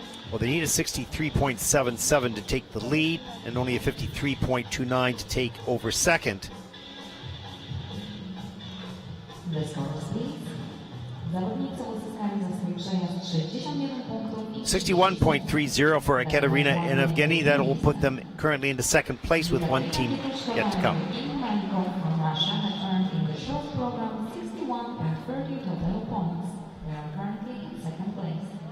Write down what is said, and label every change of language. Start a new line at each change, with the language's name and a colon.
English: Well, they need a 63.77 to take the lead and only a 53.29 to take over second. The score speed.
Polish: Zawodnicy uzyskali za swój przejazd 61 punktów i
English: 61.30 for Ekaterina and Evgeny. That will put them currently into second place with one team yet to come. Evgeny Malikov from Russia had earned in the short program 61.30 total points. They are currently in second place.